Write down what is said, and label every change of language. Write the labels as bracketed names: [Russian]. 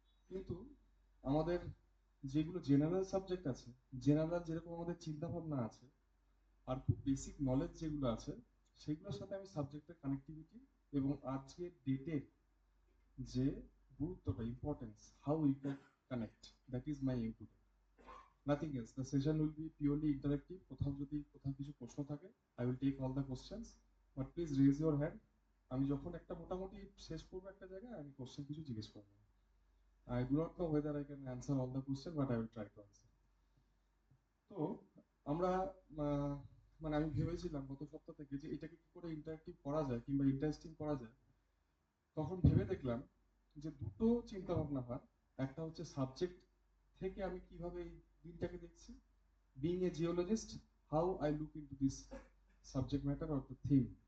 [Bangla] কিন্তু আমাদের যেগুলো জেনারেল সাবজেক্ট আছে, জেনারেল যেরকম আমাদের চিন্তা ভাবনা আছে আর খুব বেসিক নলেজ যেগুলো আছে, সেগুলোর সাথে আমি সাবজেক্টের কানেক্টিভিটি এবং আজকের ডেটের যে গুরুত্বটা, importance, how we can connect, that is my M today, nothing else. [English] The session will be purely interactive. কোথাও কিছু প্রশ্ন থাকে, I will take all the questions, but please raise your hand. [Bangla] আমি যখন একটা মোটামুটি শেষ করবো একটা জায়গায়, আমি কোশ্চেন কিছু জিজ্ঞেস করবো। [English] I do not know whether I can answer all the questions, but I will try to answer. [Bangla] তো আমরা মানে আমি ভেবেছিলাম গত সপ্তাহ থেকে যে এটাকে কি করে ইন্টারেক্টিভ করা যায় কিংবা ইন্টারেস্টিং করা যায়। তখন ভেবে দেখলাম যে দুটো চিন্তা ভাবনা হয়। একটা হচ্ছে সাবজেক্ট থেকে আমি কিভাবে এই দিনটাকে দেখছি, being a geologist, how I look into this subject matter or the theme.